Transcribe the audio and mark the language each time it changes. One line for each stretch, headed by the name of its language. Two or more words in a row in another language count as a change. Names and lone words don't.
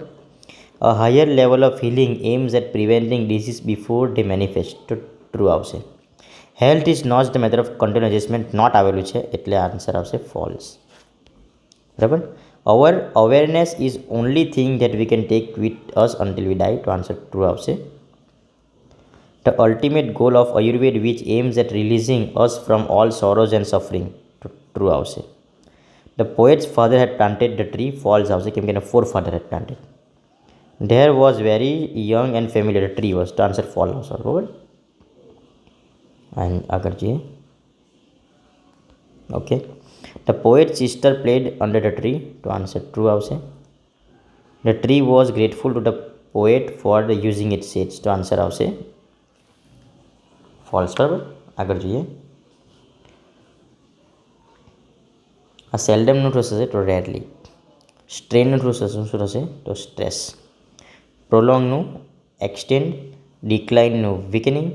English: A higher level of healing aims at preventing diseases before they manifest.
Gujarati: તો ટ્રુ આવશે.
English: Health is not the method of continue adjustment.
Gujarati: નોટ આવેલું છે એટલે આન્સર આવશે ફોલ્સ, બરાબર.
English: Our awareness is only thing that we can take with us until we die.
Gujarati: તો આન્સર ટ્રુ આવશે.
English: The ultimate goal of Ayurveda, which aims at releasing us from all sorrows and suffering.
Gujarati: True આવશે.
English: The poet's father had planted the tree.
Gujarati: False આવશે, કેમ કે એના
English: forefather had planted. There was very young and familiar the tree was.
Gujarati: તો આન્સર ફોલ આવશે, બરાબર. અને આગળ જોઈએ. ઓકે.
English: The poet's sister played under the tree.
Gujarati: તો આન્સર ટ્રુ આવશે.
English: The tree was grateful to the poet for the using its seeds.
Gujarati: તો આન્સર આવશે ફોલ્સ, બરાબર. આગળ જોઈએ. આ સેલ્ડમનું શું થશે? તો રેરલી. સ્ટ્રેનનું શું થશે? તો સ્ટ્રેસ. પ્રોલોંગનું એક્સટેન્ડ. ડિક્લાઇનનું વીકનિંગ.